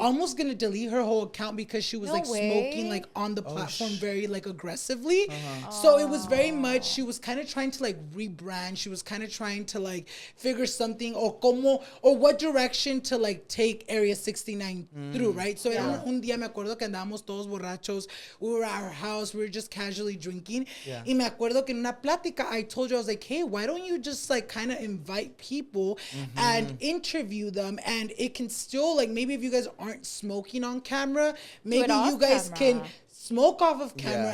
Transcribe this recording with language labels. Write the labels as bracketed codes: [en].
[en] almost gonna delete her whole account because she was No like way. smoking like on the platform very like aggressively. So it was very much, she was kind of trying to like rebrand. She was kind of trying to like figure something or what direction to like take Area 69 through, right? [es] So un día me acuerdo que andábamos todos borrachos. [en] We were at our house. We were just casually drinking. Yeah. [es] Y me acuerdo que en una plática, [en] I told you, I was like, hey, why don't you just like kind of invite people and interview them? And it can still like, maybe if you guys aren't smoking on camera, maybe off you guys camera. can smoke off of camera